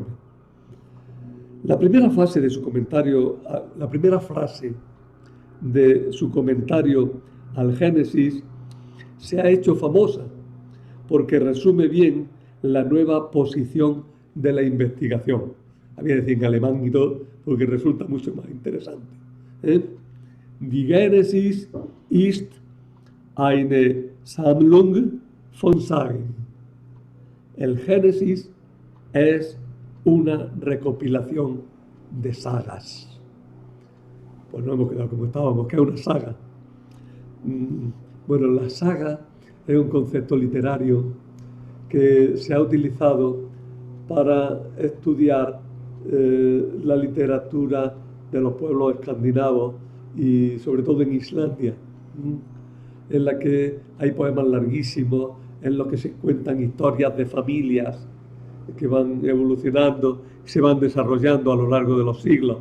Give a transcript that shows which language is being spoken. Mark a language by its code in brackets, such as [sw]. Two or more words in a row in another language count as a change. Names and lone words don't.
[es] La primera fase de su comentario, la primera frase de su comentario al Génesis se ha hecho famosa porque resume bien la nueva posición de la investigación. Había que decir en alemán y todo, porque resulta mucho más interesante. [de] Die Genesis ist eine Sammlung von Sagen. [es] El Génesis es una recopilación de sagas. Pues no hemos quedado como estábamos, que es una saga. Bueno, la saga es un concepto literario que se ha utilizado para estudiar la literatura de los pueblos escandinavos y sobre todo en Islandia, en la que hay poemas larguísimos, en los que se cuentan historias de familias que van evolucionando, se van desarrollando a lo largo de los siglos.